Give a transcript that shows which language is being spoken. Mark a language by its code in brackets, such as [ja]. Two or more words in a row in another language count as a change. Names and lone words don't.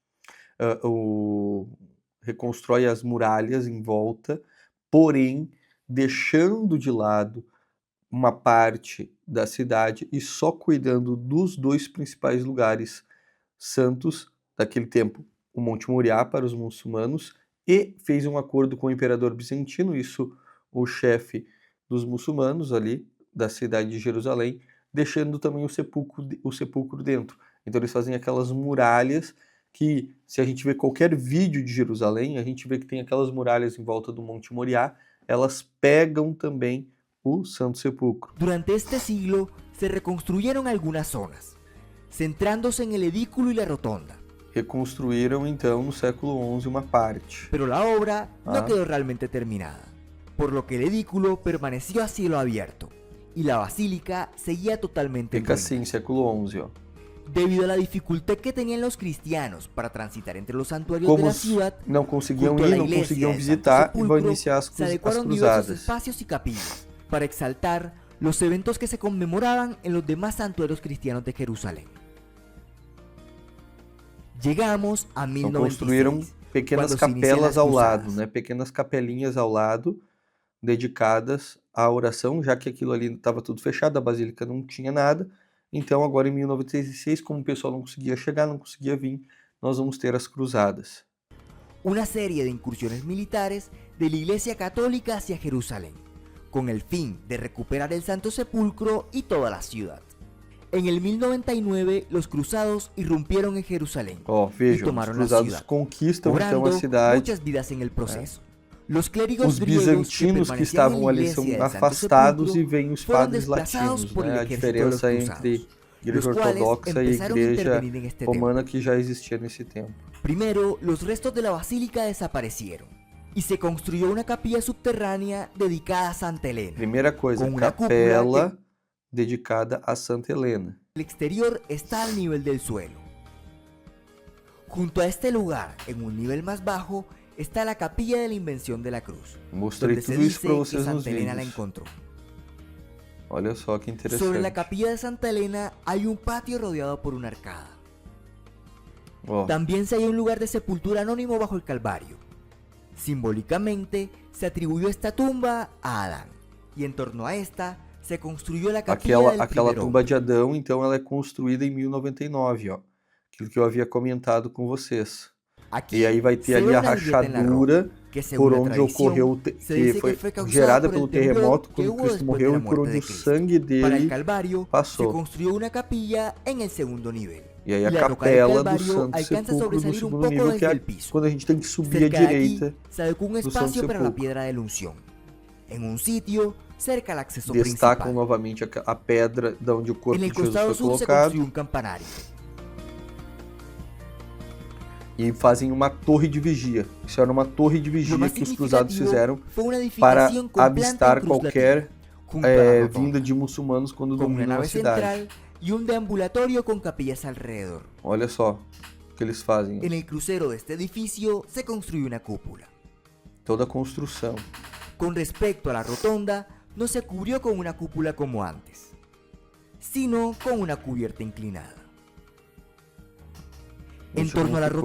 [pt] reconstrói as muralhas em volta, porém deixando de lado uma parte da cidade e só cuidando dos dois principais lugares santos daquele tempo, o Monte Moriá para os muçulmanos, e fez um acordo com o imperador bizantino, isso o chefe dos muçulmanos ali da cidade de Jerusalém, deixando também o sepulcro dentro. Então eles fazem aquelas muralhas que, se a gente vê qualquer vídeo de Jerusalém, a gente vê que tem aquelas muralhas em volta do Monte Moriá, elas pegam também o Santo Sepulcro. [es] Durante este siglo se reconstruyeron algunas zonas, centrándose en el edículo y la rotonda. [pt] Reconstruíram então no século XI uma parte. [es] Pero la obra no Ah. quedó realmente terminada, por lo que el edículo permaneció a cielo abierto y la basílica seguía totalmente en [pt] Fica [es] ruinas. [pt] assim, século XI, ó. [es] Debido a la dificultad que tenían los cristianos para transitar entre los santuarios [pt] Como [es] de la [pt] os [es] ciudad, [pt] não conseguiam [es] junto a [pt] ir, [es] la [pt] não [es] iglesia [pt] conseguiam [es] del Santo [pt] visitar e vão [es] Sepulcro, [pt] iniciar as [es] se adecuaron diversos [pt] cruzadas. [es] espacios y capillas para exaltar los eventos que se conmemoraban en los demás santuarios cristianos de Jerusalén. Llegamos a [pt] Então construíram 1096, pequenas quando se iniciam capelas as ao lado, cruzadas. né? Pequenas capelinhas ao lado, dedicadas à oração, já que aquilo ali estava tudo fechado, a basílica não tinha nada. Então agora em 1096, como o pessoal não conseguia chegar, não conseguia vir, nós vamos ter as cruzadas. [es] Una serie de incursiones militares de la Iglesia Católica hacia Jerusalén, con el fin de recuperar el Santo Sepulcro y toda la ciudad. En el 1099, los cruzados irrumpieron en Jerusalén [pt] Ó, [es] y [pt] vejam, os [es] tomaron la [pt] cruzados [es] ciudad, [pt] conquistam então [es] cobrando [pt] a cidade. [es] muchas vidas en el proceso. Los clérigos [pt] Os [es] griegos [pt] bizantinos que [es] permanecían en [pt] estavam [es] la [pt] ali [es] iglesia [pt] são [es] del Santo [pt] afastados e [es] Sepulcro [pt] vêm os [es] fueron [pt] padres [es] desplazados [pt] latinos, [es] por el [pt] né? A [es] ejército de los [pt] diferença entre [es] cruzados, [pt] igreja [es] los cuales [pt] ortodoxa e a [es] empezaron a [pt] igreja [es] intervenir en este tema. [pt] romana que já existia nesse tempo. [es] Primero, los restos de la basílica desaparecieron y se construyó una capilla subterránea dedicada a Santa Elena. [pt] Primeira coisa, Com uma capela dedicada a Santa Helena. [es] El exterior está al nivel del suelo. Junto a este lugar, en un nivel más bajo, está la capilla de la Invención de la Cruz, [pt] Mostrei [es] donde se [pt] tudo isso [es] dice [pt] para [es] que [pt] vocês nos [es] Santa Elena la [pt] vídeos. [es] encontró. [pt] Olha só que interessante. [es] Sobre la capilla de Santa Elena hay un patio rodeado por una arcada. [pt] Ó, [es] También se halla un lugar de sepultura anónimo bajo el Calvario. Simbólicamente, se atribuyó esta tumba a Adán, y en torno a esta se construyó la capilla del [pt] aquela [es] primer [pt] tumba [es] hombre. [pt] de Adão, então ela é construída em 1099, ó. Aquilo que eu havia comentado com vocês. [es] Aquí [pt] E aí vai ter [es] se [pt] ali [es] ve [pt] a [es] una grieta en la roca, [pt] rachadura [es] que según [pt] por [es] la [pt] onde [es] tradición, [pt] ocorreu, [es] se [pt] que [es] dice [pt] foi [es] que fue causada [pt] gerada [es] por [pt] pelo [es] el temblor [pt] terremoto [es] que [pt] quando [es] hubo [pt] Cristo [es] después de [pt] morreu [es] la [pt] e por [es] muerte [pt] onde [es] de [pt] o [es] Cristo. [pt] sangue [es] Para el [pt] dele [es] Calvario se [pt] passou. [es] construyó una capilla en el segundo nivel. [pt] E aí [es] Y [pt] a [es] la roca del [pt] capela do [es] Calvario [pt] Santo [es] alcanza a [pt] Sepulcro no [es] sobresalir un [pt] segundo [es] poco [pt] nível, que [es] desde [pt] é [es] el piso. [pt] quando a gente tem que subir à [es] Cerca de aquí [pt] direita [es] se adecuó un [pt] do Santo [es] espacio para la [pt] Sepulcro. [es] piedra de la unción, en un sitio cerca al acceso [pt] Destacam [es] principal. [pt] novamente a pedra de onde o corpo [es] En [pt] de [es] el [pt] Jesus [es] costado [pt] foi [es] sur se [pt] colocado [es] construyó un campanario. [pt] e fazem uma torre de vigia. Isso era uma torre de [es] Lo [pt] vigia [es] más [pt] que os cruzados [es] significativo [pt] fizeram [es] fue una [pt] para [es] edificación con planta en [pt] avistar [es] cruz [pt] qualquer [es] latina, junto a la rotonda, [pt] vinda de muçulmanos quando [es] con una [pt] dominam a [es] nave [pt] cidade. [es] central y un deambulatorio con capillas alrededor. [pt] Olha só o que eles fazem. [es] En el crucero de este edificio se construyó una cúpula. [pt] Toda a construção. [es] Con respecto a la rotonda, no se cubrió con una cúpula como antes, sino con una cubierta inclinada. En [pt] Isso [es] torno a la [pt] como ficou.